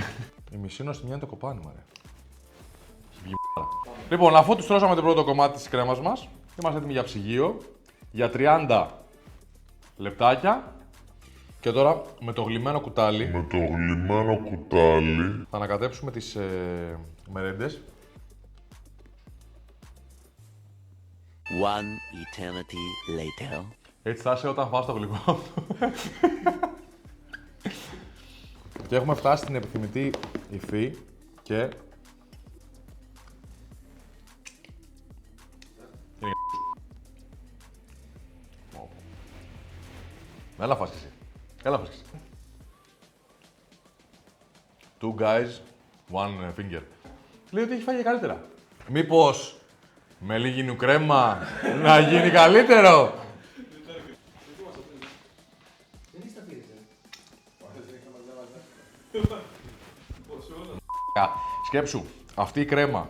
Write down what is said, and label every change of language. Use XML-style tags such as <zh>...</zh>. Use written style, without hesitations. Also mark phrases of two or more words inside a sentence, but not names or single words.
<el>Η μισή νοστιμιά είναι το κοπάνι, μωρέ. Λοιπόν, αφού του στρώσαμε το πρώτο κομμάτι της κρέμας μας, είμαστε έτοιμοι για ψυγείο για 30 λεπτάκια. Και τώρα με το γλυμμένο κουτάλι, θα ανακατέψουμε τις μερέντες.</el> <en>One eternity later.</en> <el>Έτσι θα είσαι όταν φας το γλυκό. Και έχουμε φτάσει στην επιθυμητή υφή και... Έλα φας και εσύ. Έλα φας και εσύ.</el> <en>Two guys, one finger.</en> <el>Λέει ότι έχει φάει καλύτερα. Μήπως με λίγη νουκρέμα να γίνει καλύτερο. Σκέψου, αυτή η κρέμα</el>